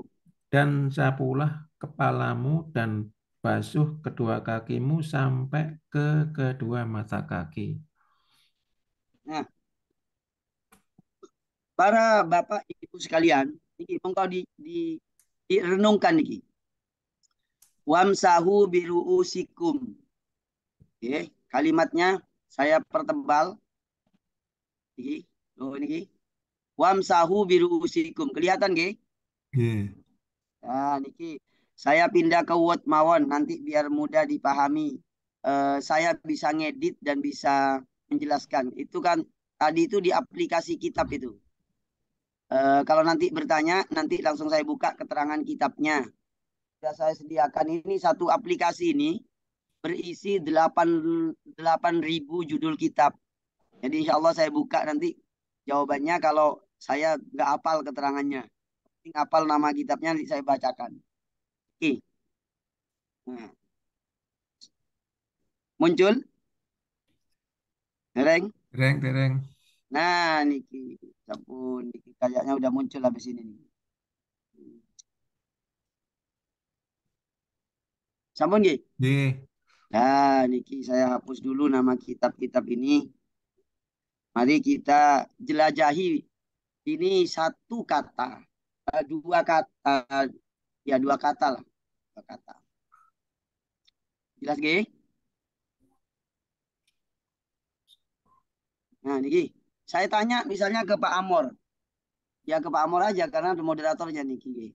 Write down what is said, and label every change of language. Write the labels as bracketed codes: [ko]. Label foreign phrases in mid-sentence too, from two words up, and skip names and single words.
[id] dan sapulah kepalamu dan basuh kedua kakimu sampai ke kedua mata kaki. Nah, para bapak ibu sekalian, ini monggo direnungkan niki. [ar] وامسحوا برءوسكم. [id] Oke, kalimatnya saya pertebal. Niki, niki. [ar] وامسحوا برءوسكم. [id] Kelihatan nggih? Yeah. Nah, niki saya pindah ke Word mawon nanti biar mudah dipahami. Saya bisa ngedit dan bisa menjelaskan. Itu kan tadi itu di aplikasi kitab itu. Kalau nanti bertanya, nanti langsung saya buka keterangan kitabnya. Sudah saya sediakan ini satu aplikasi ini berisi 8.000 judul kitab. Jadi [ar] إن شاء الله [id] saya buka nanti jawabannya kalau saya nggak hafal keterangannya. Hafal nama kitabnya nanti saya bacakan. Oke. Nah, muncul? Dereng? Tereng. Nah, niki. [jv] Sampun, niki [id] kayaknya udah muncul habis ini nih. [jv] Sampun nggih? [id] Yeah. Nah, niki saya hapus dulu nama kitab-kitab ini. Mari kita jelajahi. Ini satu kata, dua kata, ya dua kata lah, dua kata. Jelas gak? Nah, niki saya tanya misalnya ke Pak Amor, ya ke Pak Amor aja karena moderatornya niki.